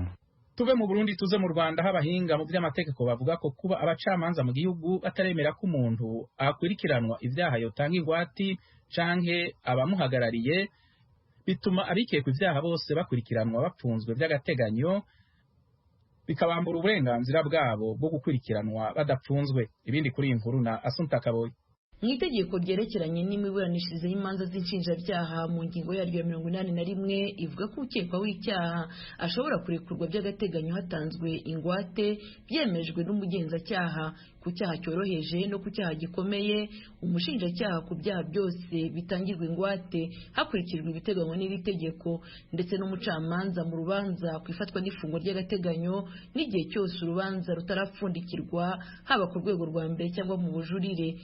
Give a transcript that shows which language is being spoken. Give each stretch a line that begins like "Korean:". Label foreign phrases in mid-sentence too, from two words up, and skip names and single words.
Rundi: Tuve mu Burundi tuze mu Rwanda, aho abahinga mu by'amategeko bavuga ko kuba abacamanza mu gihugu bataremera ko umuntu akwirikiranwa ivyaha yotanga ingwati canke abamuhagarariye bituma abikekwa ivyaha bose bakurikiranwa bapfunzwe by'agateganyo, bikabambura uburenganzira bwabo bwo gukurikiranwa badapfunzwe. Ibindi kuri inkuru na Assunta Kaboyi.
Kinyarwanda: Mw'itegeko ryerekeranye n'imiburanishirize y'imanza z'inshinjabyaha mu ngingo yaryo ya 81 ivuga ko ukekwa w'icyaha ashobora kurekurwa by'agateganyo hatanzwe ingwate byemejwe n'umugenzacyaha ku cyaha cyoroheje no ku cyaha gikomeye. Umushinjacyaha ku byaha byose bitangirwa ingwate hakurikijwe ibiteganywa n'iri tegeko, ndetse n'umucamanza mu rubanza kwifatwa n'ifungo ry'agateganyo n'igihe cyose urubanza rutarapfundikirwa haba ku rwego rwa mbere cyangwa mu bujurire.